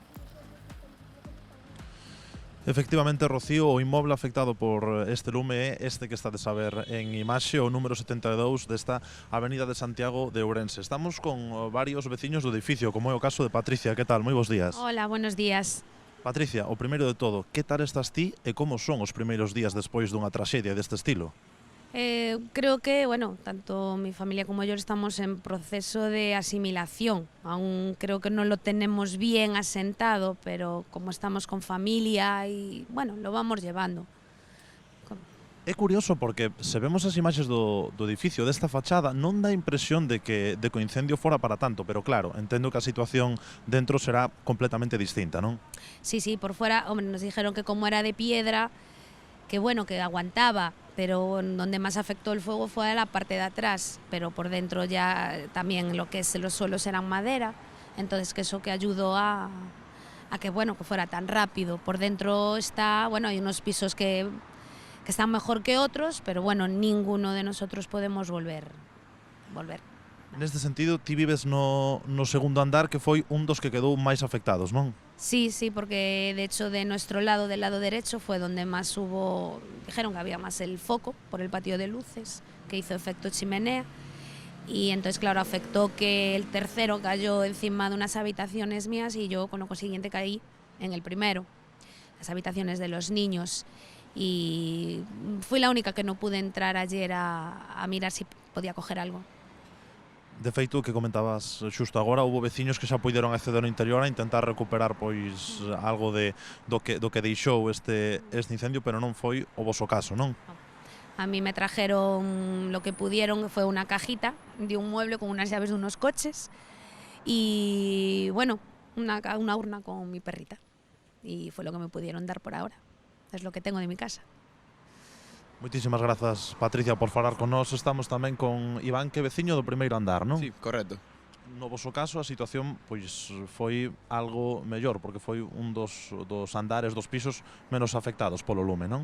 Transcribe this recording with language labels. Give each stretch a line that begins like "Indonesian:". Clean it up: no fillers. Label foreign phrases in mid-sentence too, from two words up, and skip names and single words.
Galician: Efectivamente, Rocío, o inmoble afectado por este lume é este que estades a ver en imaxe, o número 72 desta Avenida de Santiago de Ourense. Estamos con varios veciños do edificio, como é o caso de Patricia. Que tal? Moi bons días.
Spanish: Hola, buenos días.
Galician: Patricia, o primeiro de todo, que tal estás ti e como son os primeiros días despois dunha traxedia deste estilo?
Spanish: Creo que, bueno, tanto mi familia como yo estamos en proceso de asimilación. Aún creo que no lo tenemos bien asentado, pero como estamos con familia y, bueno, lo vamos llevando.
Galician: É curioso porque se vemos as imaxes do edificio desta fachada non dá impresión de que o incendio fora para tanto, pero claro, entendo que a situación dentro será completamente distinta, non?
Spanish: Sí, por fuera, hombre, nos dijeron que como era de piedra, que bueno, que aguantaba, pero donde más afectó el fuego fue a la parte de atrás, pero por dentro ya también lo que es los suelos eran madera, entonces que eso que ayudó a que bueno, que fuera tan rápido. Por dentro está, bueno, hay unos pisos que están mejor que otros, pero bueno, ninguno de nosotros podemos volver.
Galician: Neste sentido, ti vives no segundo andar, que foi un dos que quedou máis afectados, non?
Spanish: Sí, porque de hecho de nuestro lado, del lado derecho, fue donde más hubo, dijeron que había más el foco por el patio de luces, que hizo efecto chimenea, y entonces claro, afectó que el tercero cayó encima de unas habitaciones mías y yo con lo consiguiente caí en el primero, las habitaciones de los niños, y fui la única que no pude entrar ayer a mirar si podía coger algo.
Galician: De feito, o que comentabas xusto agora, houve veciños que xa poideron acceder ao interior a intentar recuperar pois algo do que deixou este incendio, pero non foi o voso caso, non?
Spanish: A mí me trajeron lo que pudieron, que fue una cajita de un mueble con unas llaves de unos coches y bueno, una urna con mi perrita, y fue lo que me pudieron dar por ahora. Es lo que tengo de mi casa.
Galician: Moitísimas grazas, Patricia, por falar con nós. Estamos tamén con Iván, que é veciño do primeiro andar, non?
Spanish: Sí, correcto.
Galician: No voso caso, a situación pois foi algo mellor, porque foi un dos andares, dos pisos menos afectados polo lume, non?